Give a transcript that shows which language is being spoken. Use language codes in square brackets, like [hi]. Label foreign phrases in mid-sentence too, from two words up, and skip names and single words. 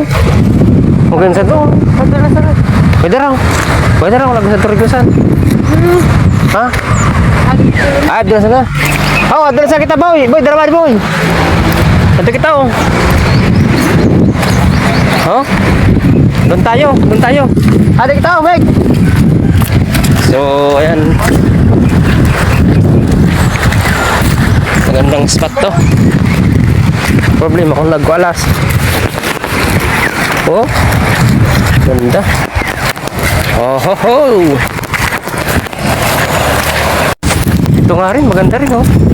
[tl] Huwag sa to. Pwede raw. Pwede raw, lagi sa turigusan. Ha? Ah, doon sana. Oh, doon sa kita, boy. Boy, dalawa, boy. Ito kita, oh. Oh? Doon tayo, doon tayo. Ada kita, oh, Meg. So, ayan. Magandang spot to. Problema kung nagwalas. Oh, ganda. Oh, ho, ho. Ito nga rin, maganda rin, oh.